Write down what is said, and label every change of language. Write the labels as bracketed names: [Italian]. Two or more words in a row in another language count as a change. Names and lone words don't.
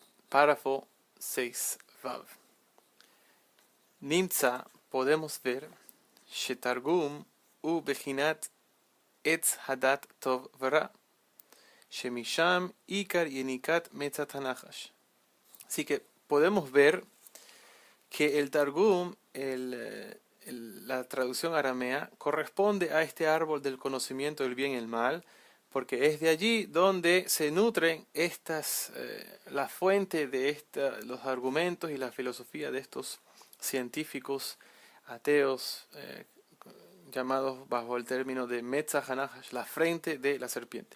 [Spanish] Párrafo 6, [Hebrew] ו. נמצא, [Spanish] podemos ver, [Hebrew] שתרגום הוא בחינת עץ הדעת טוב ורע שמשם עיקר יניקת מצח הנחש. [Spanish] Así que podemos ver que el Targum, la traducción aramea, corresponde a este árbol del conocimiento del bien y el mal, porque es de allí donde se nutren la fuente de los argumentos y la filosofía de estos científicos ateos, llamados bajo el término de [Hebrew] מצח הנחש, [Spanish] la frente de la serpiente.